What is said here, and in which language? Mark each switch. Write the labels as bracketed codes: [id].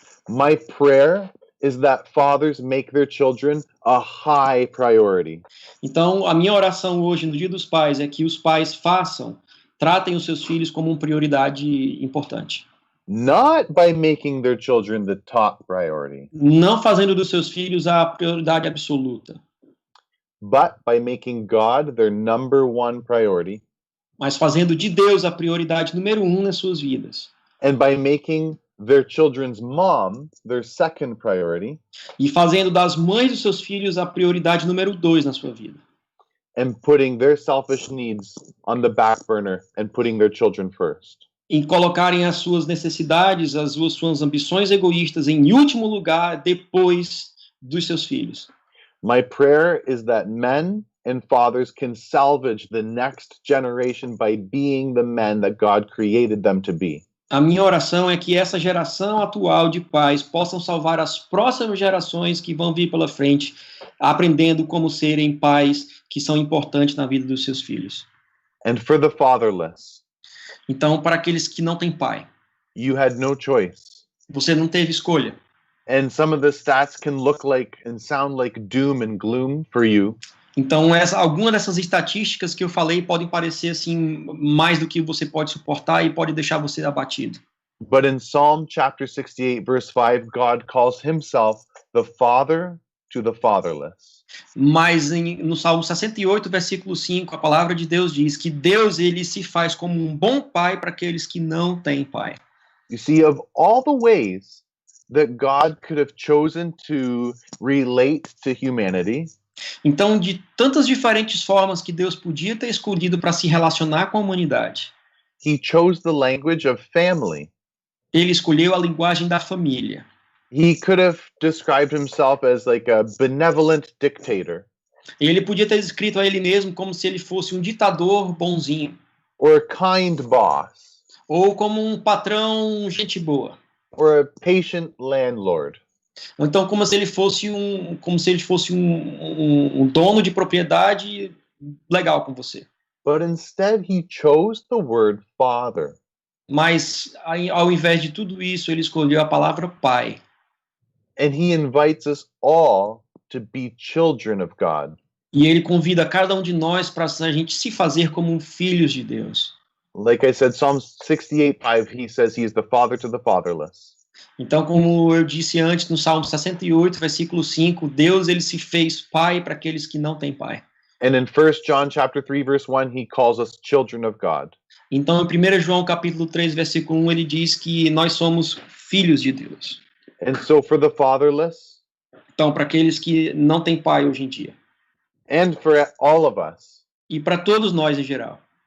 [en] my prayer is that fathers make their children a high priority. [pt] Então, a minha oração hoje, no Dia dos Pais, é que os pais tratem os seus filhos como uma prioridade importante. [en] Not by making their children the top priority. [pt] Não fazendo dos seus filhos a prioridade absoluta. [en] But by making God their number 1 priority. [pt] Mas fazendo de Deus a prioridade número 1 nas suas vidas. [en] And by making their children's mom their second priority. [pt] E fazendo das mães dos seus filhos a prioridade número 2 na sua vida. [en] And putting their selfish needs on the back burner and putting their children first. [pt] Em colocarem as suas necessidades, as suas ambições egoístas em último lugar depois dos seus filhos. [en] My prayer is that men and fathers can salvage the next generation by being the men that God created them to be. [pt] A minha oração é que essa geração atual de pais possam salvar as próximas gerações que vão vir pela frente, aprendendo como serem pais que são importantes na vida dos seus filhos. [en] And for the fatherless, [pt] então, para aqueles que não têm pai, [en] you had no choice. [pt] Você não teve escolha. [en] And some of the stats can look like and sound like doom and gloom for you. [pt] Então, algumas dessas estatísticas que eu falei podem parecer assim mais do que você pode suportar e pode deixar você abatido. [en] But in Psalm chapter 68 verse 5, God calls himself the father to the fatherless. [pt] Mas no Salmo 68, versículo 5, a palavra de Deus diz que Deus ele se faz como um bom pai para aqueles que não têm pai. [en] You see, of all the ways that God could have chosen to relate to humanity, [pt] então, de tantas diferentes formas que Deus podia ter escolhido para se relacionar com a humanidade, [en] he chose the language of family. [pt] Ele escolheu a linguagem da família. [en] He could have described himself as like a benevolent dictator. [pt] Ele podia ter descrito a ele mesmo como se ele fosse um ditador bonzinho. [en] Or a kind boss. [pt] Ou como um patrão gente boa. [en] Or a patient landlord. [pt] Ou então como se ele fosse um dono de propriedade legal com você. [en] But instead he chose the word father. [pt] Mas ao invés de tudo isso, ele escolheu a palavra pai. [en] And he invites us all to be children of God. [pt] E ele convida cada um de nós para a gente se fazer como filhos de Deus. [en] Like I said, Psalm 68:5, he says he is the father to the fatherless. [pt] Então, como eu disse antes, no Salmo 68, versículo 5, Deus ele se fez pai para aqueles que não têm pai. [en] And in 1 John chapter 3 verse 1, he calls us children of God. [pt] Então, em 1 João capítulo 3, versículo 1, ele diz que nós somos filhos de Deus. [en] And so for the fatherless, [pt] então, para aqueles que não têm pai hoje em dia. [en] And for all of us. [pt] E para todos nós em geral.